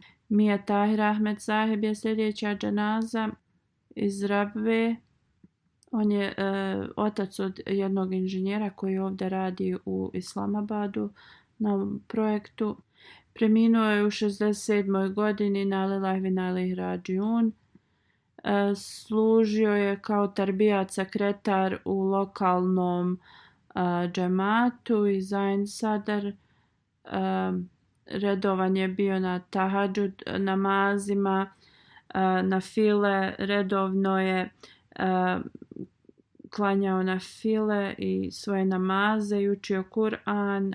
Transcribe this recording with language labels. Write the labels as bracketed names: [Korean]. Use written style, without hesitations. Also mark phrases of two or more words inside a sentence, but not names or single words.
[Bosnian] Mia Tahir Ahmed Saheb je sljedeća dženaza iz Rabve. On je otac od jednog inženjera koji ovdje radi u Islamabadu na projektu. Preminuo je u 67. godini [Arabic] إنا لله وإنا إليه راجعون. [Bosnian] Služio je kao tarbijat sekretar u lokalnom džematu i Zain Sadar. Redovan je bio na tahadžud namazima, na file, redovno je klanjao na file i svoje namaze i učio Kur'an.